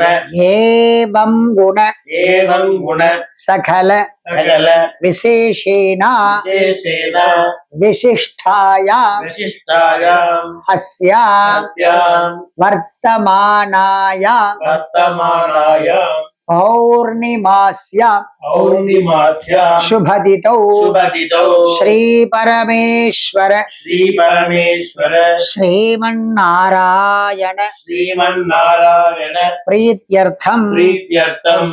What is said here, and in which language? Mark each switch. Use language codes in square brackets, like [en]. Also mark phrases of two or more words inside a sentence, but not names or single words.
[sa] एवं गुण एवं गुण सकल सकल विशेषेण विशेषेण विशिष्टायां विशिष्टायाम् अस्यां अस्यां वर्तमानायां वर्तमानायां பௌர்ணிமாஸ்யாம் பௌர்ணிமாஸ்யாம் சுபதிதௌ சுபதிதௌ ஸ்ரீ பரமேஸ்வர ஸ்ரீ பரமேஸ்வர ஸ்ரீமன்னாராயண ஸ்ரீமன்னாராயண பிரீத்யர்த்தம் பிரீத்யர்த்தம்